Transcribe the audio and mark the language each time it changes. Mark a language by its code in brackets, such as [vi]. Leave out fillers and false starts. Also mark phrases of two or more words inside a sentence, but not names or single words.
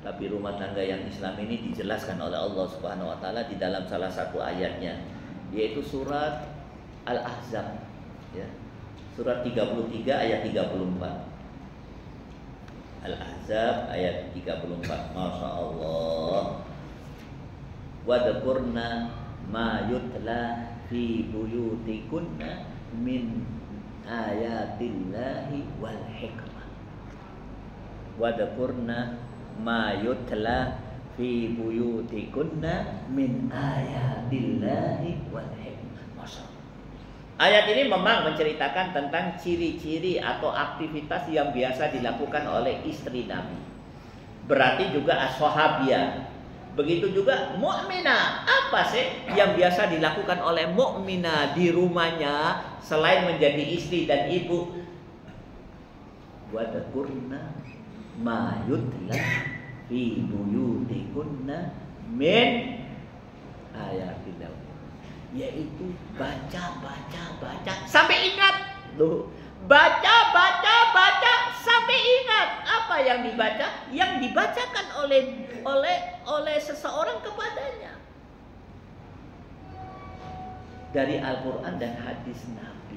[id] Tapi rumah tangga yang Islam ini dijelaskan oleh Allah [ar] سبحانه وتعالى [id] di dalam salah satu ayatnya, yaitu surat Al-Ahzab ya. Surat 33 ayat 34. Al-Ahzab ayat 34. [ar] ما شاء الله. واذكرن ما يتلى في بيوتكن من آيات الله والحكمة. واذكرن ما يتلى في بيوتكن من آيات الله والحكمة. ما شاء الله. [id] Ayat ini memang menceritakan tentang ciri-ciri atau aktivitas yang biasa dilakukan oleh istri Nabi. Berarti juga as-sahabiyah. Begitu juga mukminah. Apa sih yang biasa dilakukan oleh mukminah di rumahnya selain menjadi istri dan ibu? [ar] واذكرن ما يتلى في بيوتكن من آيات الله, [id] yaitu baca sampai ingat. Loh, baca sampai ingat. Apa yang dibaca? Yang dibacakan oleh seseorang kepadanya dari Al-Quran dan hadis Nabi.